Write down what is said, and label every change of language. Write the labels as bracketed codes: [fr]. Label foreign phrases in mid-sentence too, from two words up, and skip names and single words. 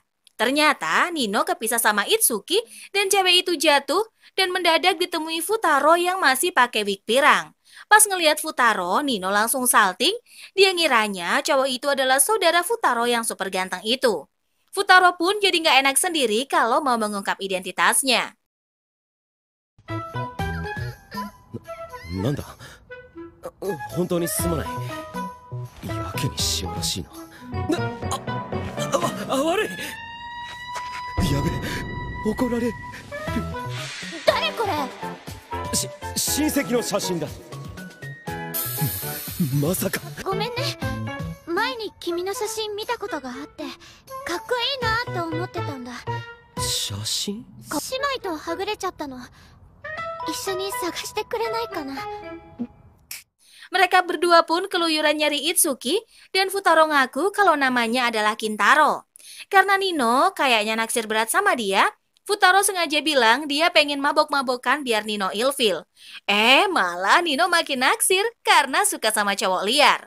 [id] Ternyata Nino kepisah sama Itsuki dan cewek itu jatuh dan mendadak ditemui Futaro yang masih pakai wig pirang. Pas ngelihat Futaro, Nino langsung salting. Dia ngiranya cowok itu adalah saudara Futaro yang super ganteng itu. Futaro pun jadi nggak enak sendiri kalau mau mengungkap identitasnya. [ja] なんだ、本当にすまない。やけに塩らしいな。悪い。やべ、怒られる。誰これ？親戚の写真だ。 まさか。ごめんね。前に君の写真見たことがあって、かっこいいなって思ってたんだ。写真？姉妹とはぐれちゃったの。一緒に探してくれないかな。 [id] Mereka berdua pun keluyuran nyari Itsuki dan Futaro ngaku kalau namanya adalah Kintaro. Karena Nino kayaknya naksir berat sama dia, Futaro sengaja bilang dia pengen mabok-mabokan biar Nino ilfil. Malah Nino makin naksir karena suka sama cowok liar.